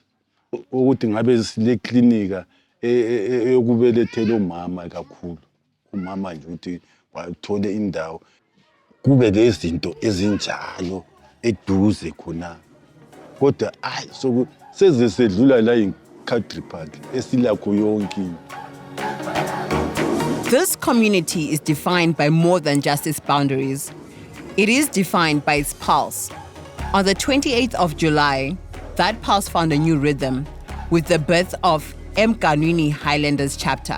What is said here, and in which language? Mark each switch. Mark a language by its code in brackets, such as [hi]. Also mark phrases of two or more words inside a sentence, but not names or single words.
[nd] Ukuthi ngabe sile klinika eyokubelethela omama kakhulu. Umama nje ukuthi wathole indawo. Kube lezinto ezinjalo eduze khona. Kodwa so seze sedlula la eCountry Park esilakho yonke. [en] This community is defined by more than just its boundaries. It is defined by its pulse. On the 28th of July, that pulse found a new rhythm with the birth of Emganwini Highlanders chapter.